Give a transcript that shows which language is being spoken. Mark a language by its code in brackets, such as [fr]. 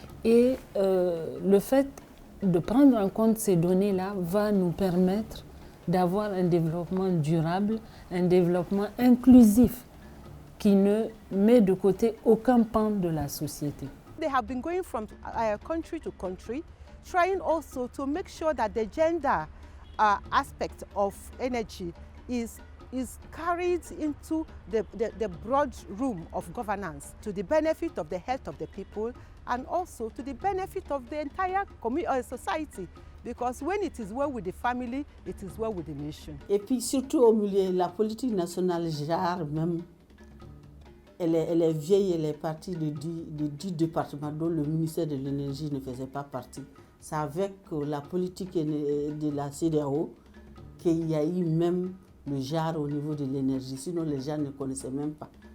[fr] Et le fait de prendre en compte ces données-là va nous permettre d'avoir un développement durable, un développement inclusif qui ne met de côté aucun pan de la société. [en] They have been going from country to country, trying also to make sure that the gender aspect of energy is carried into the broad room of governance to the benefit of the health of the people and also to the benefit of the entire society. Because when it is well with the family, it is well with the nation. [fr] Et puis surtout au milieu, la politique nationale genre même, elle est vieille, elle est partie de 10 départements dont le ministère de l'énergie ne faisait pas partie. C'est avec la politique de la CEDEAO qu'il y a eu même le genre au niveau de l'énergie, sinon les gens ne connaissaient même pas.